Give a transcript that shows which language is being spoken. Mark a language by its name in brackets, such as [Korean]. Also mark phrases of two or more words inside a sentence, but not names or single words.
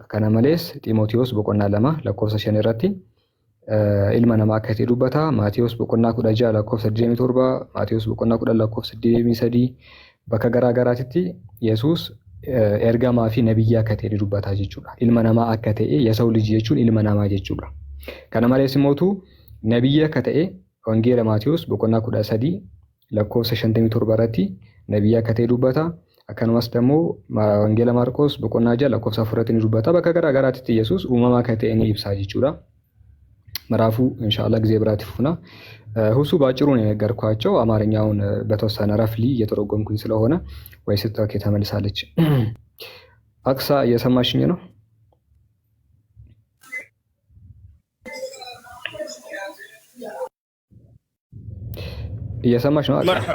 [Oromo] Kana malees Xiimotewos boqonnaa 2 lakkoofsa 5 irratti ilma namaa akka ta'e dubbata. Maatewos boqonnaa 16 lakkoofsa 27, Maatewos boqonnaa 10 lakkoofsa 23 bakka garaagaraatti Yesuus ergamaa fi nabiyyaa akka ta'e dubbata jechuudha. Ilma namaa akka ta'e [Amharic] የሰው ልጅ [Oromo] jechuun ilma namaa jechuudha. Kana malees immoo nabiyya akka ta'e Wangeela Maatewos boqonnaa 13 lakkoofsa 57 irratti nabiyya akka ta'e dubbata. Akkanumas ደግሞ Wangeela Maarqos boqonnaa 6 lakkoofsa 4 irratti dubbata. Bakka garaagaraatti Yesuus uumamaa akka ta'e ni ibsa jechuudha. [Amharic] ምዕራፉ ኢንሻአላህ ጊዜ ብራት ይፉና ሁሱ ባጭሩ ነው የነገርኳቸው። አማርኛውን በተወሰነ ረፍሊ እየተረጎምኩኝ ስለሆነ ወይስ ተከ ተመልሳለች። አክሳ እየሰማሽኝ ነው? እየሰማሽ ነው?